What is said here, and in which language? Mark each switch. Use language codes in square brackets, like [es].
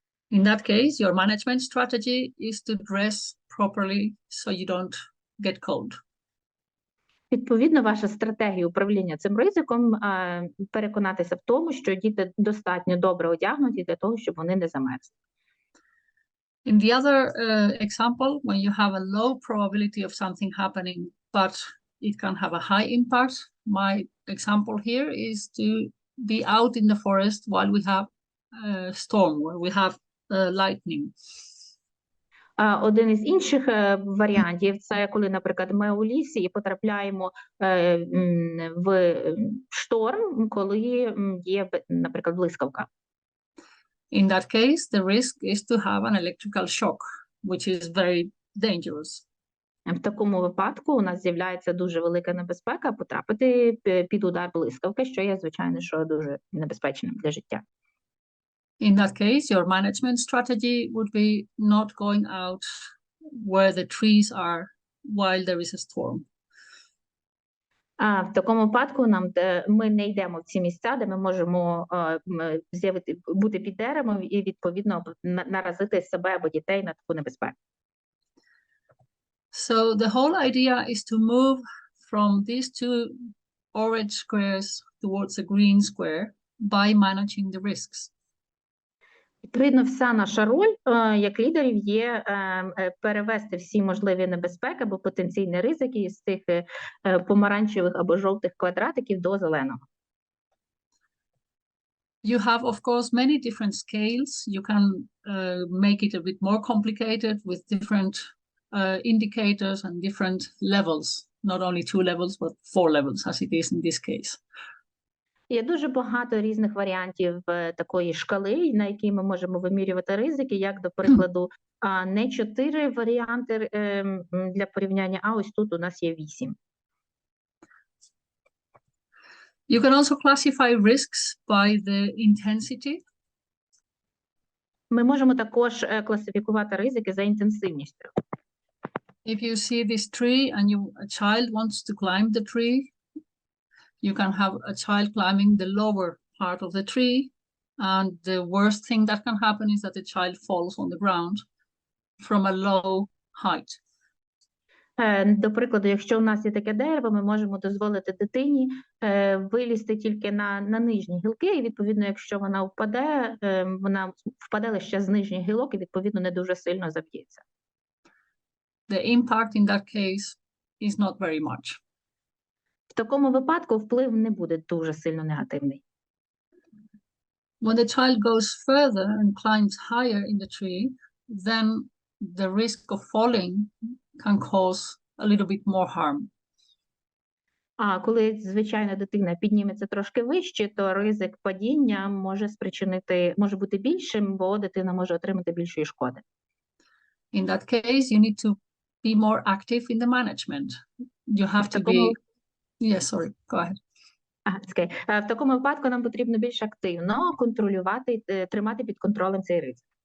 [en] In that case, your management strategy is to dress properly so you don't get cold. [uk] Відповідно, ваша стратегія управління цим ризиком переконатися в тому, що діти достатньо добре одягнуті для того, щоб вони не замерзли. [en] In the other example, when you have a low probability of something happening, but it can have a high impact, my example here is to be out in the forest while we have a storm, where we have lightning. [uk] Один із інших варіантів – це коли, наприклад, ми у лісі і потрапляємо в шторм, коли є, наприклад, блискавка. [en] In that case, the risk is to have an electrical shock, which is very dangerous. [uk] В такому випадку у нас з'являється дуже велика небезпека потрапити під удар блискавки, що є, звичайно, що дуже небезпечним для життя. [en] In that case, your management strategy would be not going out where the trees are while there is a storm. [uk] В такому випадку ми не йдемо в ці місця, де ми можемо бути під деревом і, відповідно, наразити себе або дітей на таку небезпеку. [en] So the whole idea is to move from these two orange squares towards a green square by managing the risks. [uk] Відповідно, вся наша роль як лідерів є перевести всі можливі небезпеки або потенційні ризики із цих помаранчевих або жовтих квадратиків до зеленого. [en] You have, of course, many different scales. You can make it a bit more complicated with different indicators and different levels, not only 2 levels, but 4 levels, as it is in this case. [uk] Є дуже багато різних варіантів такої шкали, на якій ми можемо вимірювати ризики, як, до прикладу, не 4 варіанти для порівняння, а ось тут у нас є 8. [en] You can also classify risks by the intensity. [uk] Ми можемо також класифікувати ризики за інтенсивністю. [en] If you see this tree and a child wants to climb the tree, you can have a child climbing the lower part of the tree, and the worst thing that can happen is that the child falls on the ground from a low height. [uk] До прикладу, якщо у нас є таке дерево, ми можемо дозволити дитині вилізти тільки на нижні гілки, і, відповідно, якщо вона впаде лише з нижніх гілок, і, відповідно, не дуже сильно заб'ється. [en] The impact in that case is not very much. [uk] В такому випадку вплив не буде дуже сильно негативний. [en] When the child goes further and climbs higher in the tree, then the risk of falling can cause a little bit more harm. [uk] А коли, звичайно, дитина підніметься трошки вище, то ризик падіння може бути більшим, бо дитина може отримати більшої шкоди. [en] In that case, you need to be more active in the management. You have to be... Yeah, sorry, go ahead. [uk] В такому випадку нам потрібно більш активно контролювати, тримати під контролем цей ризик.